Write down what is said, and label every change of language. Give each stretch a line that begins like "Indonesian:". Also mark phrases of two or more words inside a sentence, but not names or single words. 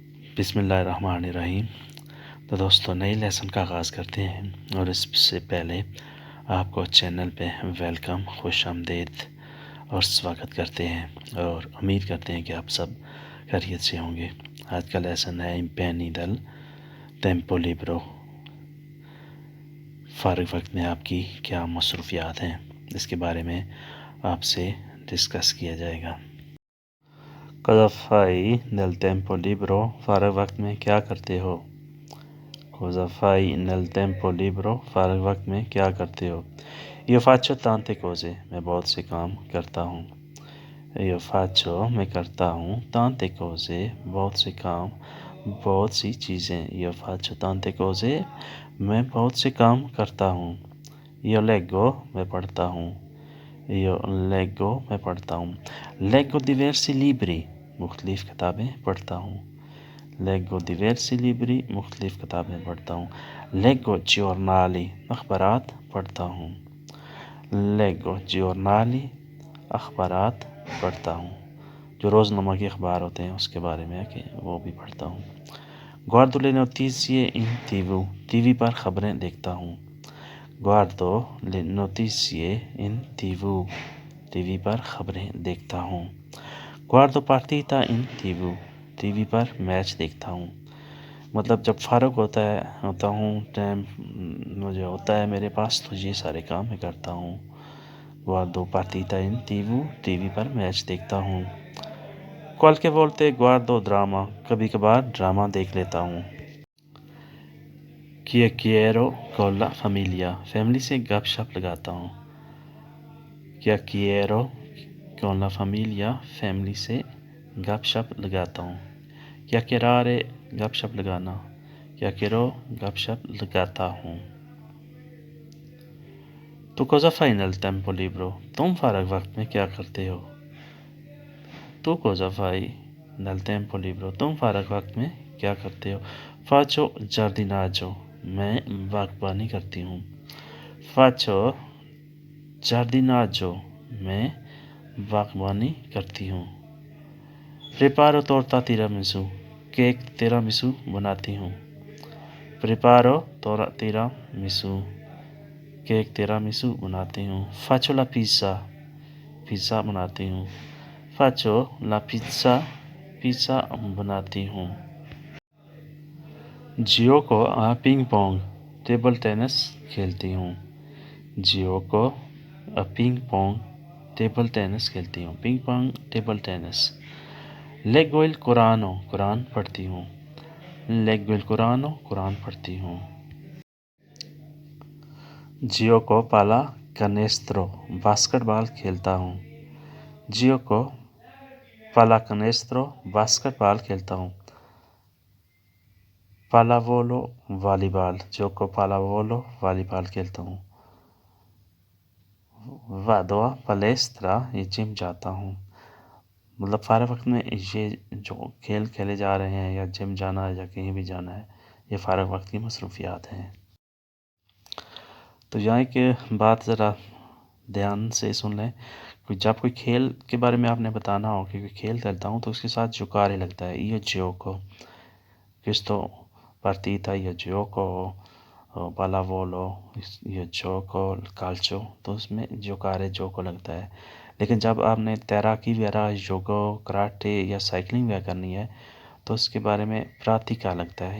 Arabic: بسم اللہ الرحمن الرحیم۔
Urdu: تو دوستو نئی لیسن کا آغاز کرتے ہیں، اور اس سے پہلے آپ کو چینل پہ ویلکم، خوش آمدید اور سواگت کرتے ہیں، اور امید کرتے ہیں کہ آپ سب خیریت سے ہوں گے۔ آج کا لیسن ہے
Italian: impegni del tempo libero.
Urdu: فارغ وقت میں آپ کی کیا مصروفیات ہیں، اس کے بارے میں آپ سے ڈسکس کیا جائے گا۔
Italian: Cosa fai nel tempo libero؟
Urdu: فارغ وقت میں کیا کرتے ہو؟
Italian: Cosa fai nel tempo libero؟
Urdu: فارغ وقت میں کیا کرتے ہو؟
Italian: Io faccio tante cose،
Urdu: میں بہت سے کام کرتا ہوں۔
Italian: Io faccio،
Urdu: میں کرتا ہوں،
Italian: tante cose،
Urdu: بہت سے کام، بہت سی چیزیں۔
Italian: Io faccio tante cose،
Urdu: میں بہت سے کام کرتا ہوں۔
Italian: Io leggo،
Urdu: میں پڑھتا ہوں۔
Italian: Io leggo،
Urdu: میں پڑھتا ہوں۔
Italian: Leggo diversi libri،
Urdu: مختلف کتابیں پڑھتا ہوں۔
Italian: Leggo diversi libri،
Urdu: مختلف کتابیں پڑھتا ہوں۔
Italian: Leggo giornali،
Urdu: اخبارات پڑھتا ہوں۔
Italian: Leggo giornali،
Urdu: اخبارات پڑھتا ہوں، جو روزنامہ کے اخبار ہوتے ہیں اس کے بارے میں کہ وہ بھی پڑھتا ہوں۔
Italian: Guardo le notizie in TV،
Urdu: ٹی وی پر خبریں دیکھتا ہوں۔
Italian: Guardo le notizie in TV،
Urdu: ٹی وی پر خبریں دیکھتا ہوں۔
Italian: Guardo partita in TV،
Urdu: ٹی وی پر میچ دیکھتا ہوں۔ مطلب جب فارغ ہوتا ہوں، ٹائم مجھے ہوتا ہے میرے پاس، تو یہ سارے کام میں کرتا ہوں۔
Italian: Guardo partita in TV،
Urdu: ٹی وی پر میچ دیکھتا ہوں۔
Italian: Qualche volte guardo drama،
Urdu: کبھی کبھار ڈرامہ دیکھ لیتا ہوں۔
Italian: Chiacchiero con la famiglia،
Urdu: فیملی سے گپ شپ لگاتا ہوں۔
Italian: Chiacchiero con la famiglia،
Urdu: فیملی سے گپ شپ لگاتا ہوں۔ Chiacchierare، گپ شپ لگانا۔ Chiacchiero، گپ شپ لگاتا ہوں۔
Italian: Tu cosa fai nel tempo libero؟
Urdu: تم فارغ وقت میں کیا کرتے ہو؟
Italian: Tu cosa fai nel tempo libero؟
Urdu: تم فارغ وقت میں کیا کرتے ہو؟
Italian: Faccio giardinaggio،
Urdu: میں باغبانی کرتی ہوں۔
Italian: Faccio giardinaggio،
Urdu: میں باغبانی کرتی ہوں۔
Italian: Preparo torta tiramisù،
Urdu: کیک تیرامیسو بناتی ہوں۔
Italian: Preparo tiramisù،
Urdu: کیک تیرامیسو بناتی ہوں۔
Italian: Faccio la pizza،
Urdu: پیزا بناتی ہوں۔
Italian: Faccio la pizza،
Urdu: پیزا بناتی ہوں۔
Italian: Gioco a ping pong،
English: table tennis
Urdu: کھیلتی ہوں۔
Italian: Gioco a ping pong،
English: table tennis
Urdu: کھیلتی ہوں۔
English: ping pong, table tennis.
Italian: Leggo il Corano،
Urdu: قرآن پڑھتی ہوں۔
Italian: Leggo il Corano،
Urdu: قرآن پڑھتی ہوں۔
Italian: Gioco pallacanestro،
Urdu: باسکٹ بال کھیلتا ہوں۔
Italian: Gioco pallacanestro،
Urdu: باسکٹ بال کھیلتا ہوں۔ Pallavolo، والی بال۔
Italian: Gioco pallavolo،
Urdu: والی بال کھیلتا ہوں۔
Italian: Vado a palestra،
Urdu: یہ جم جاتا ہوں۔ مطلب فارغ وقت میں یہ جو کھیل کھیلے جا رہے ہیں، یا جم جانا ہے، یا کہیں بھی جانا ہے، یہ فارغ وقت کی مصروفیات ہیں۔ تو یہاں ایک بات ذرا دھیان سے سن لیں، جب کوئی کھیل کے بارے میں آپ نے بتانا ہو کہ کوئی کھیل کھیلتا ہوں، تو اس کے ساتھ جوکارے لگتا ہے۔ یہ
Italian: gioco questo partita،
Urdu: یہ
Italian: gioco pallavolo،
Urdu: یہ
Italian: gioco calcio،
Urdu: تو اس میں
Italian: giocare gioco
Urdu: لگتا ہے۔ لیکن جب آپ نے تیراکی وغیرہ، یوگا، کراٹے یا سائیکلنگ وغیرہ کرنی ہے، تو اس کے بارے میں پراتیکا لگتا ہے۔